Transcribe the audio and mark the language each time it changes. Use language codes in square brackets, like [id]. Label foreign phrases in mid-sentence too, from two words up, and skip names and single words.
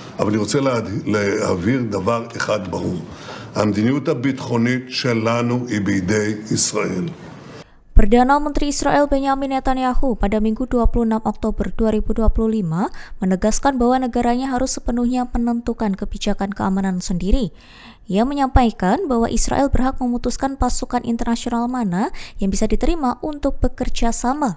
[he] אבל אני רוצה להבהיר דבר אחד ברור. המדיניות הביטחונית שלנו היא בידי ישראל. [id] Perdana Menteri Israel Benyamin Netanyahu pada Minggu 26 Oktober 2025 menegaskan bahwa negaranya harus sepenuhnya menentukan kebijakan keamanan sendiri. Ia menyampaikan bahwa Israel berhak memutuskan pasukan internasional mana yang bisa diterima untuk bekerja sama.